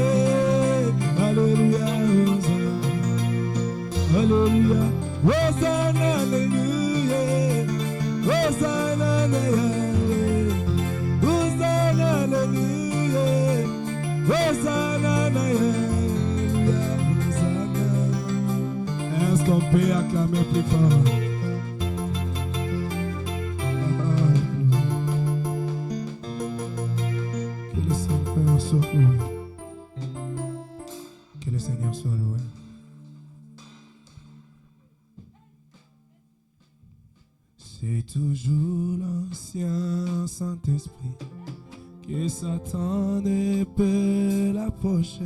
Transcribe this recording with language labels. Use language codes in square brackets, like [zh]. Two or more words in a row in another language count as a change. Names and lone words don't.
[fr] Alléluia, Alléluia, Hosanna, Alléluia, Hosanna, Alléluia, Hosanna, Alléluia, Hosanna, Alléluia. Est-ce qu'on peut acclamer plus fort? Que le Seigneur soit loué. Que le Seigneur soit loué. C'est toujours l'ancien Saint-Esprit que Satan ne peut l'approcher.